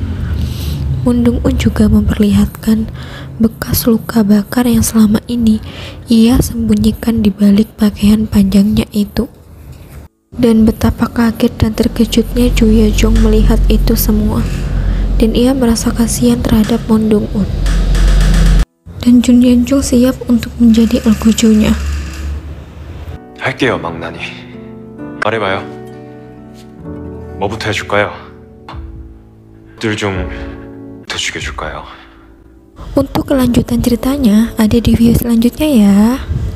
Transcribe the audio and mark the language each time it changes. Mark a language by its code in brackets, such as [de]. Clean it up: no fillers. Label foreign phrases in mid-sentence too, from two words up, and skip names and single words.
[id] Moon Dong-un juga memperlihatkan bekas luka bakar yang selama ini ia sembunyikan di balik pakaian panjangnya itu. Dan betapa kaget dan terkejutnya Ju Ye-jong melihat itu semua. dan ia merasa kasihan terhadap Mon Dong-un. Dan Jun Yeon-jung siap untuk menjadi Al-Gojo-nya. [ko] 할게요, 망나니. 말해봐요. 뭐부터 해줄까요? 들 중 더 죽여줄까요? [id] Untuk kelanjutan ceritanya ada di video selanjutnya ya.